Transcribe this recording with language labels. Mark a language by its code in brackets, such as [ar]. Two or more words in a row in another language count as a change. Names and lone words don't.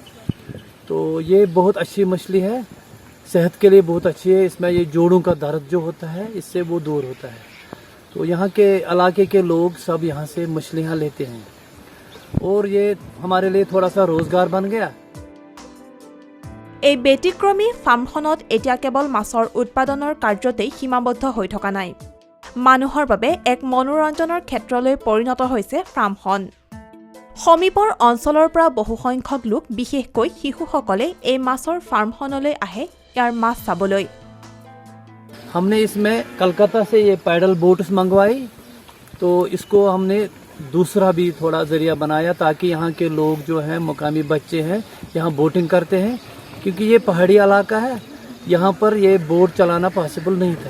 [hi] तो ये बहुत अच्छी मछली है, सेहत के लिए बहुत अच्छी है। इसमें ये जोड़ों का दर्द जो होता है इससे वो दूर होता है। तो यहाँ के इलाके के लोग सब यहाँ से मछलियाँ लेते हैं और ये हमारे लिए थोड़ा सा रोजगार बन गया। [as] এই ব্যতিক্ৰমী ফাৰ্মখনত এতিয়া কেৱল মাছৰ উৎপাদনৰ কাৰ্যতেই সীমাবদ্ধ হৈ থকা নাই। মানুহৰ বাবে এক মনোৰঞ্জনৰ ক্ষেত্ৰলৈ পৰিণত হৈছে ফাৰ্মখন। সমীপৰ অঞ্চলৰ পৰা বহুসংখ্যক লোক বিশেষকৈ শিশুসকলে এই মাছৰ ফাৰ্মখনলৈ আহে ইয়াৰ মাছ চাবলৈ। [hi] हमने इसमें कलकत्ता से ये [en] paddle boats [hi] मंगवाई, तो इसको हमने दूसरा भी थोड़ा जरिया बनाया ताकि यहाँ के लोग जो हैं मुकामी बच्चे हैं यहाँ बोटिंग करते हैं, क्योंकि ये पहाड़ी इलाका है, यहाँ पर ये बोट चलाना पॉसिबल नहीं था।